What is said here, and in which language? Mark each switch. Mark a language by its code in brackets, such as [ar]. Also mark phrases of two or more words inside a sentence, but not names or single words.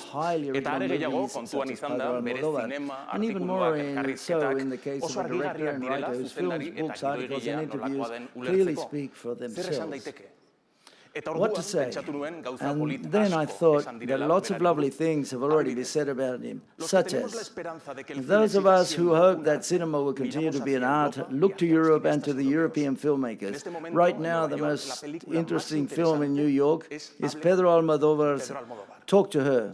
[eu] Eta are gehiago kontuan izan da bere zinema artikuluak elkarrizketak oso argigarriak direla zuzendari eta gidoigilea nolakoa den ulertzeko. Zer esan daiteke? [en] What to say? And then I thought that lots of lovely things have already been said about him, such as, those of us who hope that cinema will continue to be an art, look to Europe and to the European filmmakers. Right now, the most interesting film in New York is Pedro Almodóvar's Talk to Her.